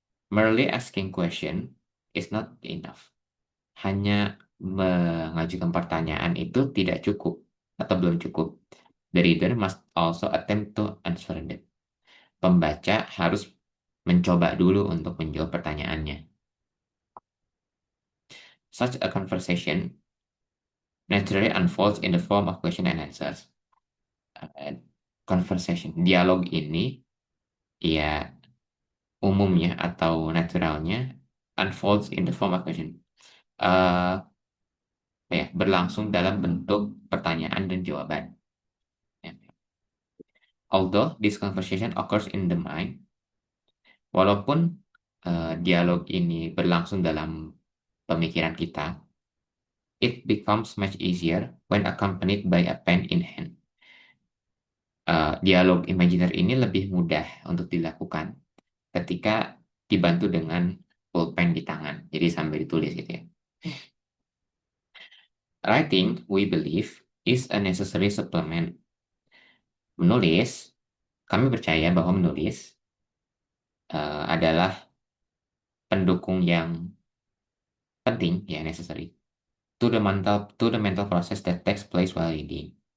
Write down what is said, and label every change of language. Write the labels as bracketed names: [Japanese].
[English] Merely asking question is not enough. [Indonesian] Hanya mengajukan pertanyaan itu tidak cukup atau belum cukup. [English] The reader must also attempt to answer them. [Indonesian] Pembaca harus mencoba dulu untuk menjawab pertanyaannya. [English] Such a conversation naturally unfolds in the form of question and answers. Conversation, [Indonesian] dialog ini ya umumnya atau naturalnya [English] unfolds in the form of question. [Indonesian] berlangsung dalam bentuk pertanyaan dan jawaban. Ya. [English] Although this conversation occurs in the mind, [Indonesian] walaupun dialog ini berlangsung dalam pemikiran kita, [English] it becomes much easier when accompanied by a pen in hand. [Indonesian] Dialog imajiner ini lebih mudah untuk dilakukan ketika dibantu dengan pulpen di tangan, jadi sambil ditulis gitu ya. [English] Writing, we believe, is a necessary supplement. [Indonesian] Menulis, kami percaya bahwa menulis adalah pendukung yang penting, ya necessary, [English] to the mental process that takes place while reading.